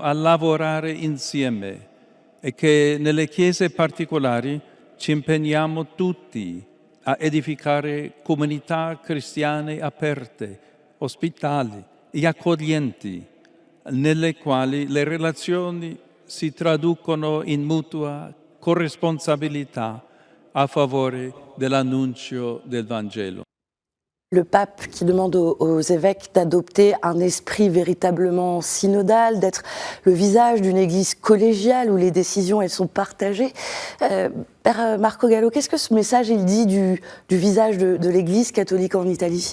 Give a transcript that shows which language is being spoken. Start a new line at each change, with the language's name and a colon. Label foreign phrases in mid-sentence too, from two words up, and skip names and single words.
Italian: a lavorare insieme e che nelle chiese particolari ci impegniamo tutti a edificare comunità cristiane aperte, ospitali e accoglienti, nelle quali le relazioni si traducono in mutua corresponsabilità a favore dell'annuncio del Vangelo.
French: Le pape qui demande aux évêques d'adopter un esprit véritablement synodal, d'être le visage d'une église collégiale où les décisions elles sont partagées. Père Marco Gallo, qu'est-ce que ce message il dit du visage de l'église catholique en Italie ?